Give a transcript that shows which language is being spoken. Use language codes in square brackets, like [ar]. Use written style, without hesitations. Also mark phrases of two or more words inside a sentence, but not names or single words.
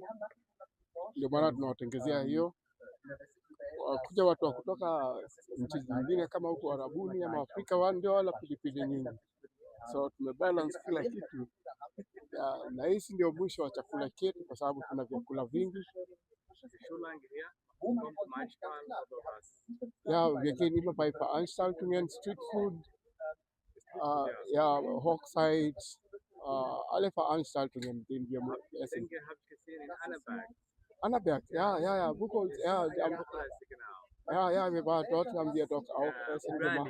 [sw] Ndio maana tunawatengezea hiyo. Kuja watu wa kutoka nchi zingine kama huko Arabuni ama Afrika wao ndio wala pilipili nyingi. So tumebalance kila kitu. Na hii ndio mwisho wa chakula chetu kwa sababu tuna vyakula vingi. [de] Wir gehen immer bei Veranstaltungen, [en] Street Food, [de] Hochzeit, alle Veranstaltungen, die wir essen. Annaberg, Buchholz, wir waren dort, haben wir doch auch Essen gemacht.